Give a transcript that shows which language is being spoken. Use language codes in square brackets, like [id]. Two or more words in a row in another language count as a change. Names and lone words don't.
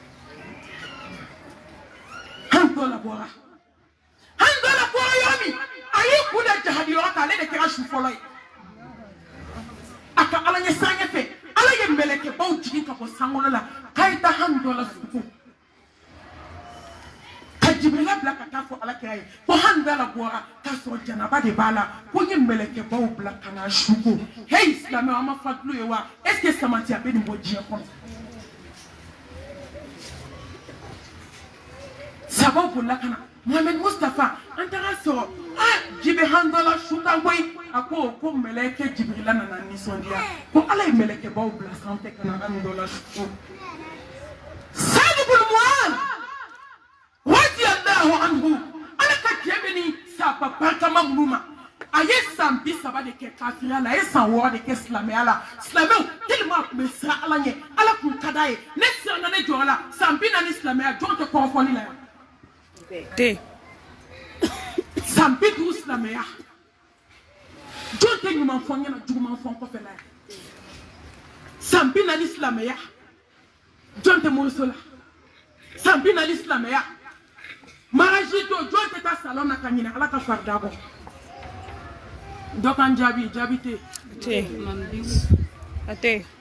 [bm] an dɔ labɔra yɔrɔ min a y'i kun da jihadi yɔrɔ kan ale de kɛra su fɔlɔ ye a ka ala ɲɛ sanɲɛ fɛ ala ye mɛlɛkɛbaw jigin ka bɔ sankɔnɔ la k'a ye taa hami dɔ la sugu ka jibirila bila ka taa fɔ ala kɛra ye ko hami dɔ la bɔra k'a sɔrɔ janaba de b'a la ko n ye mɛlɛkɛbaw bila ka na sugu heyi silamɛw an ma fatulo ye wa [fr] est ce que [bm] samati a bɛ nin bɔ diɲɛ kɔnɔ sabaw bolila ka na Mohamed Mustafa an taara sɔrɔ jibe handala suta koyi a ko mɛlɛkɛ Jibrila nana nisɔndiya ko ala ye mɛlɛkɛbaw bila sanfɛ ka na handala su Sa'd ibn Mu'adh [ar] رضي الله عنه [bm] ala ka jɛ bɛ ni saba barikama minnu ma a ye san 30 de kɛ kafiriya la a ye san 6 de kɛ silamɛya la silamɛw tellement a tun bɛ siran ala ɲɛ ala kun ka d'a ye ne siranna ne jɔyɔrɔ la san 40 silamɛya jɔn tɛ kɔrɔfɔli la yan san 50 silamɛya jɔn tɛ ɲuman fɔ ɲɛna juguman fɔ kɔfɛ la yan san 40 silamɛya jɔn tɛ moriso la san 40 silamɛya mariage don jɔn tɛ taa salon na ka ɲinɛ ala ka farida kɔ dɔ kan jaabi tɛ a tɛ